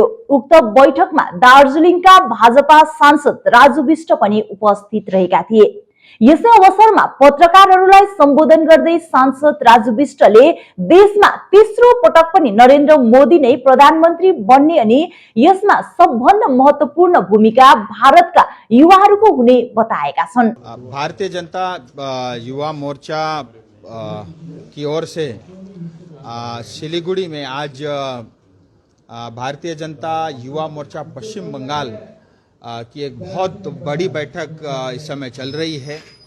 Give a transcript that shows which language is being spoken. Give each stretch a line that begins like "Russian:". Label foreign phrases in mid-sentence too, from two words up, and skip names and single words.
Nepali: उक्त बैठकमा दार्जिलिङका भाजपा सांसद राजु विष्ट पनि उपस्थित रहेका थिए। यसै अवसरमा पत्रकारहरूलाई सम्बोधन गर्दै सांसद राजु विष्टले देशमा तेस्रो पटक पनि नरेन्द्र मोदी नै प्रधानमन्त्री बन्ने अनि यसमा सबभन्दा महत्त्वपूर्ण भूमिका भारतका युवाहरूको हुने बताएका छन्।
Hindi: भारतीय जनता युवा मोर्चा की ओर से सिलीगुड़ी में आज भारतीय जनता युवा मोर्चा पश्चिम बंगाल की एक बहुत बड़ी बैठक इस समय चल रही है।